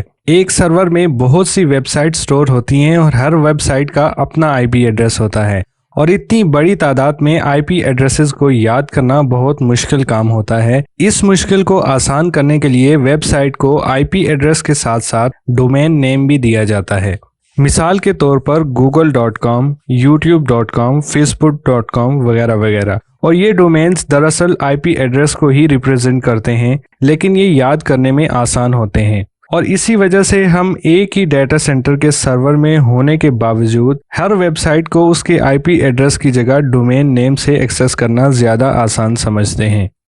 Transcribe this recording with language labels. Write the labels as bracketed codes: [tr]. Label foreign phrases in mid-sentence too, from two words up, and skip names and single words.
[ur] ایک سرور میں بہت سی [en] website store [ur] ہوتی ہیں اور ہر ویب سائٹ کا اپنا [en] IP address [ur] ہوتا ہے، اور اتنی بڑی تعداد میں [en] IP addresses [ur] کو یاد کرنا بہت مشکل کام ہوتا ہے۔ اس مشکل کو آسان کرنے کے لیے ویب سائٹ کو [en] IP address [ur] کے ساتھ ساتھ [en] domain name [ur] بھی دیا جاتا ہے۔ مثال کے طور پر google.com، youtube.com، facebook.com وغیرہ وغیرہ، اور یہ ڈومینز دراصل [en] IP address [ur] کو ہی ریپرزینٹ کرتے ہیں، لیکن یہ یاد کرنے میں آسان ہوتے ہیں، اور اسی وجہ سے ہم ایک ہی [en] data center [ur] کے سرور میں ہونے کے باوجود ہر ویب سائٹ کو اس کے [en] IP address [ur] کی جگہ [en] domain name [ur] سے ایکسیس کرنا زیادہ آسان سمجھتے ہیں۔